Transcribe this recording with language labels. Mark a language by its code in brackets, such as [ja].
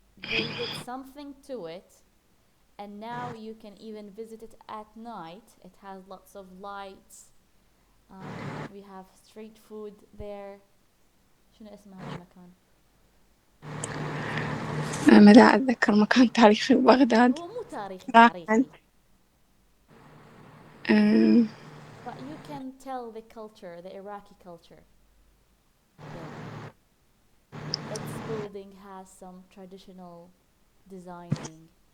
[en] They did something to it, and now you can even visit it at night. It has lots of lights. We have street food there. [ar] شنو اسم هذا المكان؟ ما دا أتذكر مكان تاريخي ببغداد. هو مو تاريخي. Um, [en] But you can tell the culture, the Iraqi culture. There. Its building has some traditional designing.